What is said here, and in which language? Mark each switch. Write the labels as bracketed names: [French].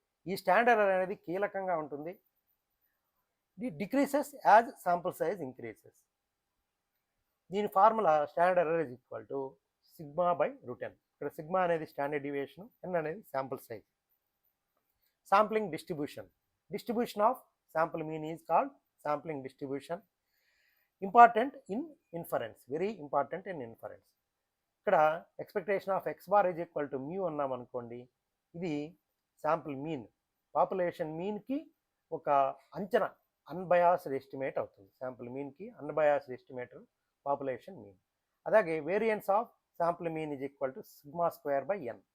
[Telugu] ఈ standard error అనేది కీలకంగా ఉంటుంది. [English] The decreases as sample size increases. దీని formula standard error is equal to σ/√n. [Telugu] ఇక్కడ సిగ్మా అనేది స్టాండర్డ్ డీవియేషన్, n అనేది sample size. [English] Sampling distribution of sample mean is called sampling distribution. Important in inference, very important in inference. [Telugu] ఇక్కడ [English] expectation of X bar is equal to mu [Telugu] అన్నాం అనుకోండి, ఇది sample mean, population మీన్కి ఒక అంచనా, unbiased estimate అవుతుంది. Sample మీన్కి unbiased estimator population mean. అలాగే [English] Variance of sample mean is equal to sigma square by n.